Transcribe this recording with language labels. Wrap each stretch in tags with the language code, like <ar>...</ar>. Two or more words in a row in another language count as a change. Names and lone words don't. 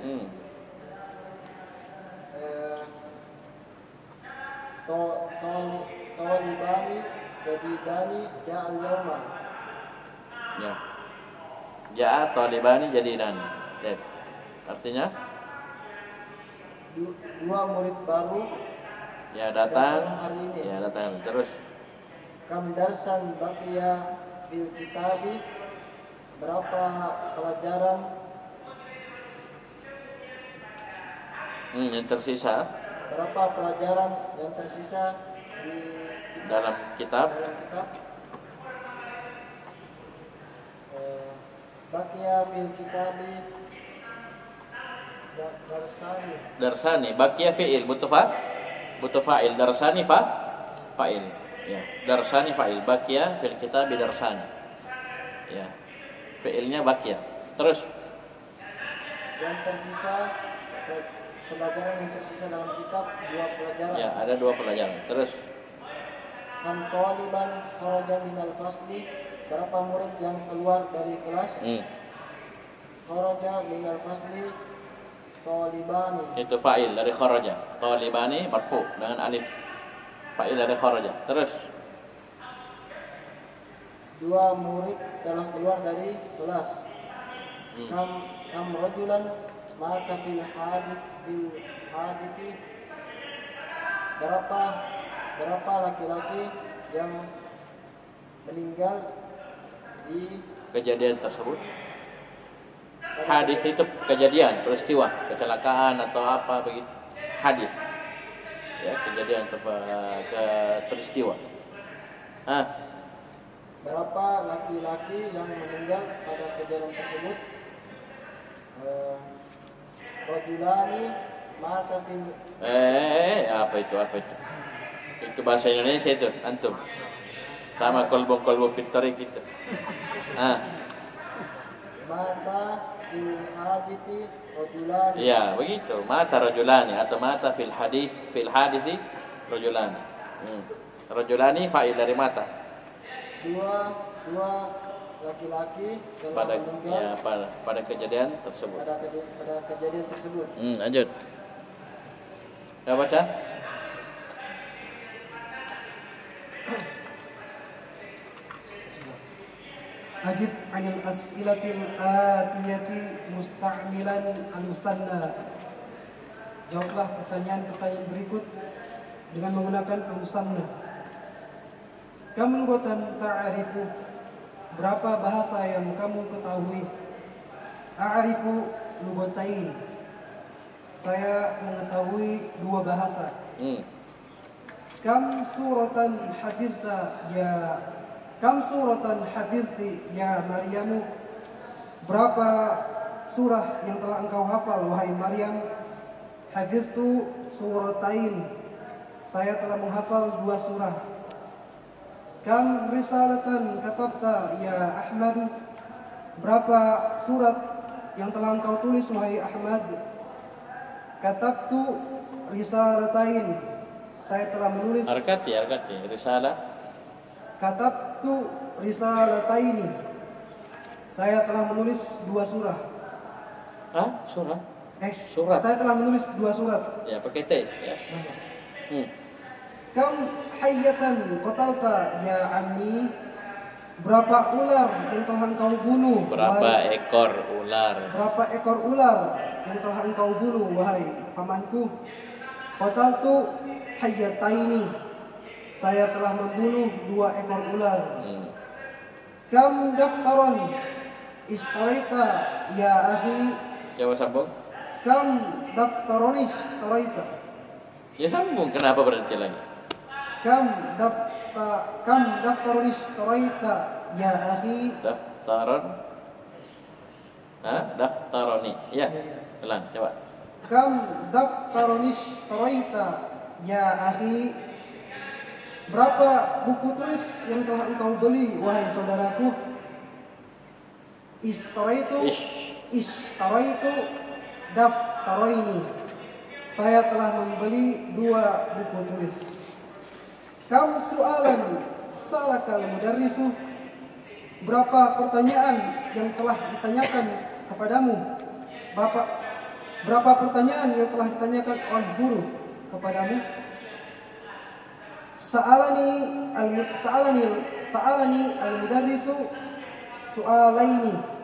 <ar>طالبان جديدان جاءا اليوم. يا. جاء طالبان جديدان.</ar> <id>Artinya 2 murid baru ya datang hari ini. Ya datang. Terus.</id> <ar>كم درسا بقي في الكتاب?</ar> <id>Berapa pelajaran yang tersisa? Berapa pelajaran yang tersisa di dalam kitab?</id> <ar>بقي في الكتاب darsani. بقي فعل</ar> <id>butuh fa'il.</id> <ar>درسان فاعل.</ar> <id>Ya,</id> <ar>درسان فاعل. بقي في الكتاب درسان.</ar> <id>Ya. Fi'ilnya baqiya. Terus. Yang tersisa pelajaran yang tersisa dalam kitab 2 pelajaran. Ya, ada 2 pelajaran. Terus.</id> <ar>كم طالبا خرج من الفصل?</ar> <id>Berapa murid yang keluar dari kelas?</id> <ar>خرج من الفصل طالبان.</ar> <id>Itu fa'il dari kharaja.</id> <ar>طالبان مرفوع</ar> <id>dengan alif. Fa'il dari kharaja. Terus. 2 murid telah keluar dari kelas.</id> <ar>كم رجلا مات في الحادث?</ar> <id>Berapa laki-laki yang meninggal di kejadian tersebut? Hadis itu kejadian, peristiwa, kecelakaan atau apa begitu. Hadis. Ya, kejadian atau peristiwa. berapa laki-laki yang meninggal pada kejadian tersebut?</id> <ar>رجلان مات في</ar> <id>apa itu? Itu bahasa Indonesia itu, antum. Sama kolbo-kolbo pittori gitu.</id> <ar>مات في الحادث رجلان.</ar> <id>Iya, begitu.</id> <ar>مات رجلان atau مات في الحادث رجلان. رجلان فاعل</ar> <id>dari mata. Dua laki-laki telah Pada meninggal pada kejadian tersebut. pada kejadian tersebut. Lanjut. Ya baca.</id> <ar>أجب عن الأسئلة الآتية مستعملا المثنى.</ar> <id>Jawablah pertanyaan-pertanyaan berikut dengan menggunakan al-musanna.</id> <ar>كم لغة تعرف?</ar> <id>Berapa bahasa yang kamu ketahui?</id> <ar>أعرف لغتين.</ar> <id>Saya mengetahui 2 bahasa.</id> <ar>كم سورة حفظت يا مريم?</ar> <id>Berapa surah yang telah engkau hafal wahai Maryam?</id> <ar>حفظت سورتين.</ar> <id>Saya telah menghafal 2 surah.</id> <ar>كم رسالة كتبت يا أحمد?</ar> <id>Berapa surat yang telah engkau tulis wahai Ahmad?</id> <ar>كتبت رسالتين.</ar> <id>Saya telah menulis.</id> <ar>أركتي رسالة. كتبت رسالتين.</ar> <id>Saya telah menulis 2 surah. Surah. Surat. Saya telah menulis 2 surat. Ya, pakai T ya.</id> <ar>كم حية قتلت يا عمي?</ar> <id>Berapa ular yang telah engkau bunuh? Berapa ekor ular? Berapa ekor ular yang telah engkau bunuh wahai pamanku?</id> <ar>قتلت حيتين.</ar> <id>Saya telah membunuh 2 ekor ular.</id> <ar>كم دفترا اشتريت يا أخي?</ar> <id>Jawab sambung.</id> <ar>كم دفترا اشتريت?</ar> <id>Ya sambung, kenapa berhenti lagi?</id> <ar>كم دفترا اشتريت يا أخي? Daftaroni. Ya.</ar> <id>Ulang, coba.</id> <ar>كم دفترا اشتريت يا أخي?</ar> <id>Berapa buku tulis yang telah engkau beli wahai saudaraku?</id> <ar>اشتريت دفترين.</ar> <id>Saya telah membeli 2 buku tulis.</id> <ar>كم سؤالا سألك المدرس?</ar> <id>Berapa pertanyaan yang telah ditanyakan kepadamu? Berapa pertanyaan yang telah ditanyakan oleh guru kepadamu?</id> <ar>سألني المدرس سؤالين.</ar>